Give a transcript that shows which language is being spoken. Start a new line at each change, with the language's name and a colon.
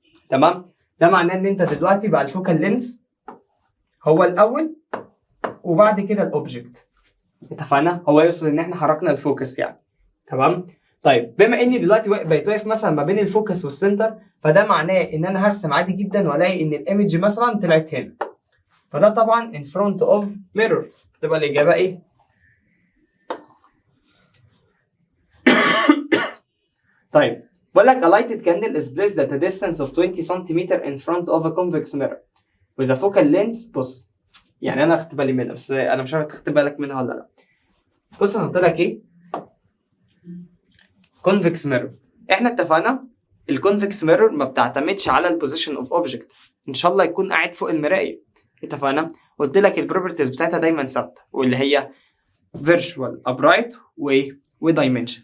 Arabic: تمام؟ ده معناه ان انت دلوقتي بقى الفوكال لينس هو الاول وبعد كده الاوبجكت. اتفقنا؟ هو يقصد ان احنا حركنا الفوكس يعني. تمام؟ طيب بما اني دلوقتي بقيت واقف مثلا ما بين الفوكس والسنتر، فده معناه ان انا هرسم عادي جدا والاقي ان الايمج مثلا طلعت هنا. فده طبعا
English: in front of mirror.
Arabic: تبقى الاجابه ايه؟ طيب بقول لك
English: a lighted candle is placed at a distance of 20 cm in front of a convex mirror with a focal length.
Arabic: بص يعني انا اخدت بالي منها، بس انا مش عارف تاخد بالك منها ولا لا. بص انا قلت لك ايه؟
English: convex mirror.
Arabic: احنا اتفقنا الكونفكس ميرور ما بتعتمدش على البوزيشن اوف اوبجكت، ان شاء الله يكون قاعد فوق المرايه. اتفقنا؟ قلت لك البروبرتيز بتاعتها دايما ثابته، واللي هي فيرتشوال ابرايت ودايمنشن.